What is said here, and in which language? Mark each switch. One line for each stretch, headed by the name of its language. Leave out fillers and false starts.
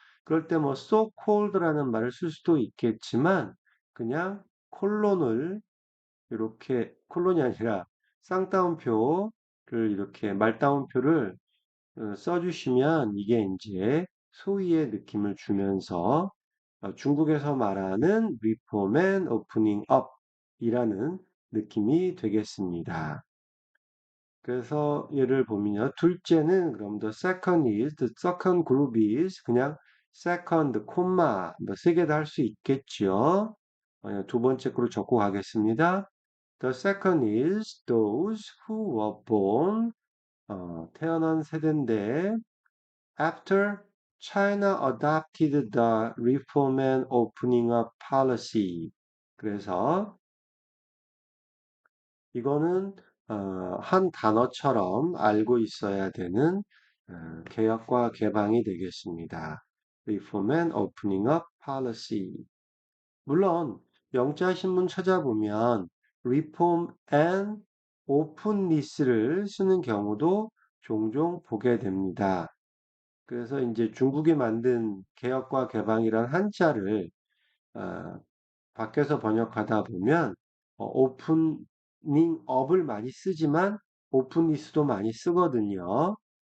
Korean: 그럴 때 뭐 so called라는 말을 쓸 수도 있겠지만 그냥 콜론을 이렇게 콜론이 아니라 쌍따옴표를 이렇게 말따옴표를 써주시면 이게 이제 소위의 느낌을 주면서 중국에서 말하는
English: reform and opening up
Korean: 이라는 느낌이 되겠습니다. 그래서 예를 보면요. 둘째는 그럼
English: the second group is
Korean: 그냥 second, 콤마 뭐 세 개도 할 수 있겠죠. 두 번째 그로 적고 가겠습니다.
English: The second is those who were born
Korean: 태어난 세대인데
English: after China adopted the reform and opening up policy.
Korean: 그래서 이거는 한 단어처럼 알고 있어야 되는 개혁과 개방이 되겠습니다.
English: Reform and Opening Up Policy.
Korean: 물론 영자 신문 찾아보면
English: Reform and Openness
Korean: 를 쓰는 경우도 종종 보게 됩니다. 그래서 이제 중국이 만든 개혁과 개방이란 한자를 어, 밖에서 번역하다 보면 오프닝 업을 많이 쓰지만 오픈리스도 많이 쓰거든요.